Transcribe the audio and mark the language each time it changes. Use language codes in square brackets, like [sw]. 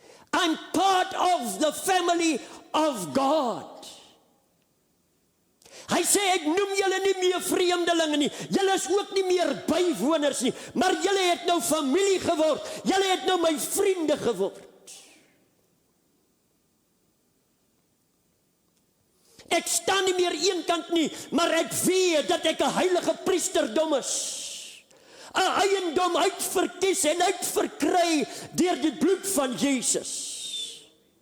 [en] I'm part of the family of God. [af] Hy sê, ek noem julle nie meer vreemdelinge nie, julle is ook nie meer bywoners nie, maar julle het nou familie geword, julle het nou my vriende geword. Ek staan nie meer eenkant nie, maar ek weet dat ek 'n heilige priesterdom is. 'n eiendom uitverkies en uitverkry deur die bloed van Jesus.